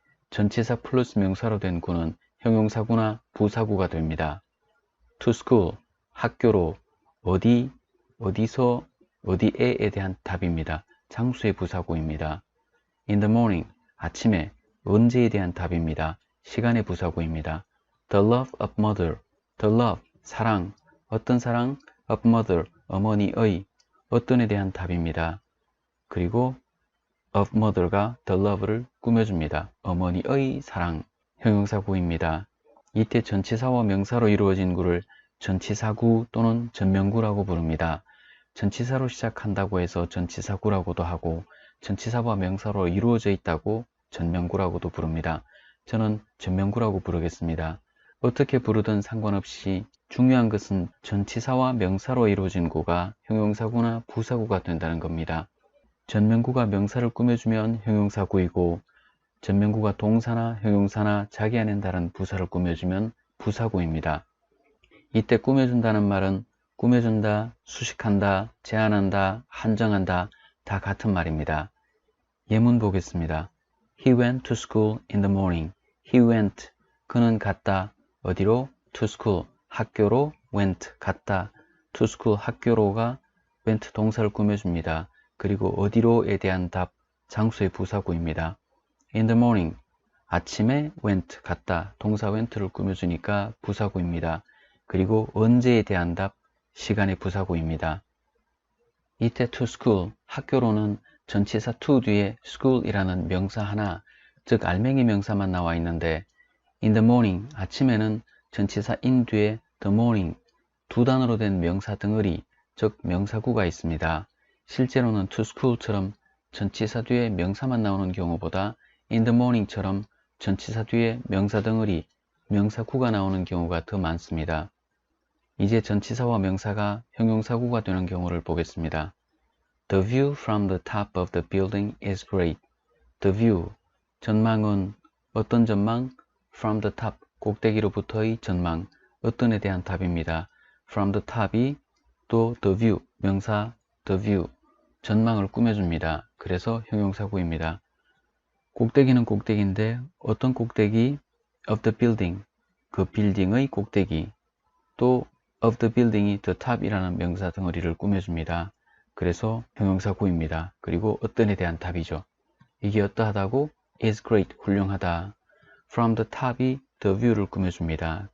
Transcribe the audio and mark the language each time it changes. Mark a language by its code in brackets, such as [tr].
[ko] 전치사 플러스 명사로 된 구는 형용사구나 부사구가 됩니다. [en] To school, [ko] 학교로, 어디, 어디서, 어디에에 대한 답입니다. 장수의 부사구입니다. [en] In the morning, [ko] 아침에, 언제에 대한 답입니다. 시간의 부사구입니다. [en] The love of mother, the love, [ko] 사랑, 어떤 사랑, [en] of mother, [ko] 어머니의, 어떤에 대한 답입니다. 그리고 [en] of mother [ko] 가 [en] the love [ko] 를 꾸며줍니다. 어머니의 사랑, 형용사구입니다. 이때 전치사와 명사로 이루어진 구를 전치사구 또는 전명구라고 부릅니다. 전치사로 시작한다고 해서 전치사구라고도 하고 전치사와 명사로 이루어져 있다고 전명구라고도 부릅니다. 저는 전명구라고 부르겠습니다. 어떻게 부르든 상관없이 중요한 것은 전치사와 명사로 이루어진 구가 형용사구나 부사구가 된다는 겁니다. 전명구가 명사를 꾸며주면 형용사구이고 전명구가 동사나 형용사나 자기 안에 다른 부사를 꾸며주면 부사구입니다. 이때 꾸며준다는 말은 꾸며준다, 수식한다, 제한한다, 한정한다 다 같은 말입니다. 예문 보겠습니다. [en] He went to school in the morning. He went, [ko] 그는 갔다. 어디로? [en] To school, [ko] 학교로. went, 갔다. [en] To school, [ko] 학교로가 went 동사를 꾸며줍니다. 그리고 어디로에 대한 답, 장소의 부사구입니다. [en] In the morning, [ko] 아침에 went, 갔다. 동사 went를 꾸며주니까 부사구입니다. 그리고 언제에 대한 답, 시간의 부사구입니다. 이때 [en] to school, [ko] 학교로는 전치사 to 뒤에 school이라는 명사 하나, 즉 알맹이 명사만 나와 있는데 [en] in the morning, [ko] 아침에는 전치사 in 뒤에 [en] the morning, [ko] 두 단어로 된 명사 덩어리, 즉 명사구가 있습니다. 실제로는 [en] to school [ko] 처럼 전치사 뒤에 명사만 나오는 경우보다 [en] in the morning [ko] 처럼 전치사 뒤에 명사 덩어리, 명사구가 나오는 경우가 더 많습니다. 이제 전치사와 명사가 형용사구가 되는 경우를 보겠습니다. [en] The view from the top of the building is great. The view, [ko] 전망은 어떤 전망? [en] From the top, [ko] 꼭대기로부터의 전망, 어떤에 대한 답입니다. [en] From the top [ko] 이 또 [en] the view, [ko] 명사 the view, 전망을 꾸며줍니다. 그래서 형용사구입니다. 꼭대기는 꼭대기인데 어떤 꼭대기? [en] Of the building, [ko] 그 빌딩의 꼭대기, 또 [en] of the building [ko] 이 [en] the top [ko] 이라는 명사 덩어리를 꾸며줍니다. 그래서 형용사구입니다. 그리고 어떤에 대한 답이죠. 이게 어떠하다고? [en] is great, [ko] 훌륭하다. [en] from the top [ko] 이 [en] the view [ko] 를 꾸며줍니다.